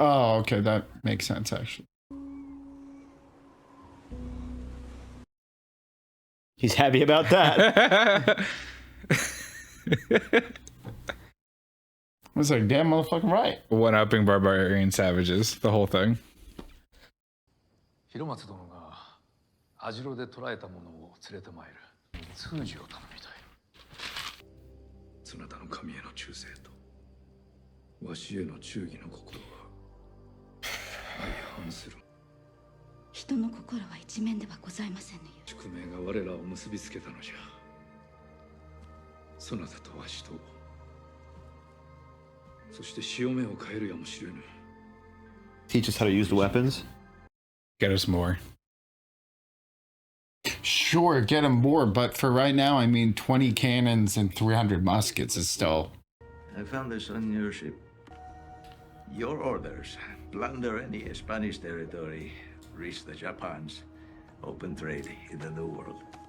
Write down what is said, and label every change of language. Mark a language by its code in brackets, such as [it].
[en] Oh, okay, that makes sense actually. He's happy about that. I was like, damn motherfucking right. One-upping barbarian savages, the whole thing. [ja] 広松殿が網代で捕らえたものを連れてまいる通詞を頼みたい。そなたの神への忠誠とわしへの忠義の心は相反する。人の心は一面ではございませんね。宿命が我らを結びつけたのじゃ。そなたとわしと、そして潮目を変えるやもしれぬ。 [en] Teach us how to use the weapons. Get us more. Sure, get him more, but for right now, I mean, 20 cannons and 300 muskets is still. I found this on your ship. Your orders: plunder any Spanish territory, reach the Japans, open trade in the New World.